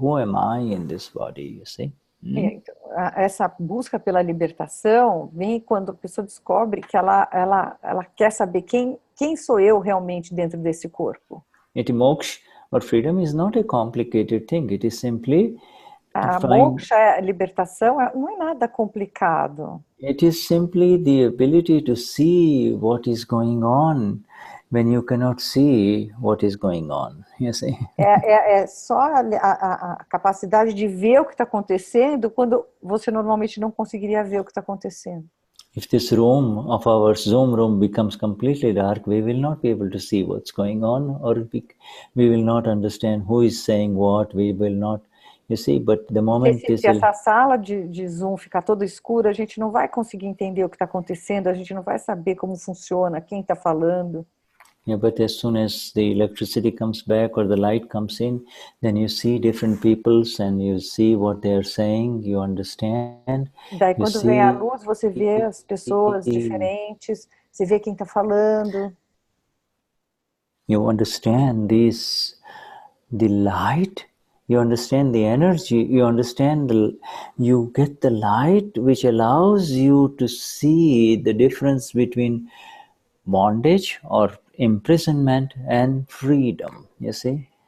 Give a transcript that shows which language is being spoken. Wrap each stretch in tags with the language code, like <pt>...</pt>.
<en>Who am I in this body, you see?</en> <pt>Essa busca pela libertação vem quando a pessoa descobre que ela quer saber quem sou eu realmente dentro desse corpo.</pt> <en>Moksha or freedom is not a complicated thing. It is simply</en> <pt>moksha, a libertação, não é nada complicado.</pt> <en>It is simply the ability to see what is going on when you cannot see what is going on. You see?</en> <pt>É só a capacidade de ver o que está acontecendo quando você normalmente não conseguiria ver o que está acontecendo.</pt> <en>if this room of our Zoom room becomes completely dark, we will not be able to see what's going on, or we will not understand who is saying what, we will not, you see, but the moment</en> <pt>se essa sala de Zoom ficar toda escura, a gente não vai conseguir entender o que está acontecendo, a gente não vai saber como funciona, quem está falando.</pt> <en>Yeah, but as soon as the electricity comes back or the light comes in, then you see different peoples and you see what they are saying, you understand.</en> <pt>Daí quando vem a luz, você vê as pessoas diferentes, você vê quem está falando.</pt> <en>You understand the light, you understand the energy, you understand you get the light which allows you to see the difference between bondage or imprisonment and freedom, you see.</en>